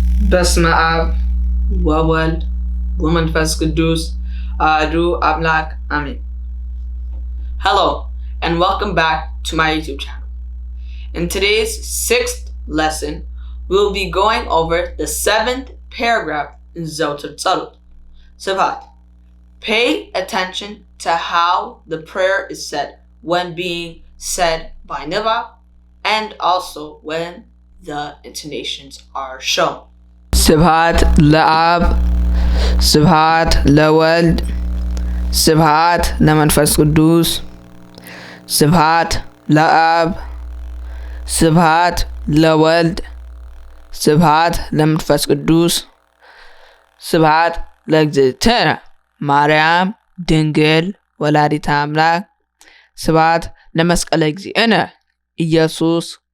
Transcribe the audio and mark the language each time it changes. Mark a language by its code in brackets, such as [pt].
[gez] በስመ አብ ወወልድ ወመንፈስ ቅዱስ አሐዱ አምላክ አሜን. [en] Hello and welcome back to my YouTube channel. In today's 6th lesson, we'll be going over the 7th paragraph in Yezewter Tselot. Shabbat. Pay attention to how the prayer is said when being said by Niva and also when the intonations are shown. [gez] ስብሐት ለአብ ስብሐት ለወልድ ስብሐት ለመንፈስ ቅዱስ ስብሐት ለአብ ስብሐት ለወልድ ስብሐት ለመንፈስ ቅዱስ ስብሐት ለእግዝእትነ ማርያም ድንግል ወላዲተ አምላክ ስብሐት ለመስቀለ እግዚእነ ኢየሱስ